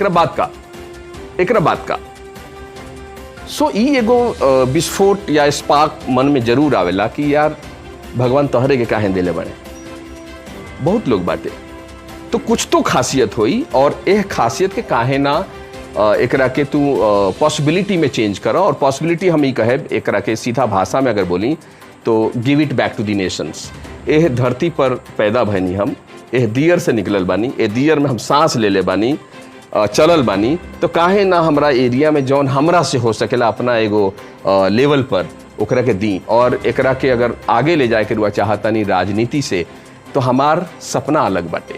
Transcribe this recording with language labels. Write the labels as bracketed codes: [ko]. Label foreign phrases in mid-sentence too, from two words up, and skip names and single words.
[bho] एकरा बात का सो ई एगो विस्फोट या स्पार्क मन में जरूर आवेला कि यार भगवान तोहरे के काहे देले बने। बहुत लोग बाटे तो कुछ तो खासियत होई और एह खासियत के काहे ना एकरा के तू पॉसिबिलिटी में चेंज करो। और पॉसिबिलिटी हम ही कहे एकरा के सीधा भाषा में अगर बोली तो [en] give it back to the nations. [bho] एह धरती पर पैदा भैनी, हम एह दियर से निकलल बानी, एह दियर में हम सांस ले ले बानी, चलल बानी, तो काहे ना हमरा एरिया में जौन हमरा से हो सकेला अपना एगो लेवल पर ओकरा के दी। और एकरा के अगर आगे ले जाए के रुआ चाहतानी राजनीति से, तो हमार सपना अलग बाटे।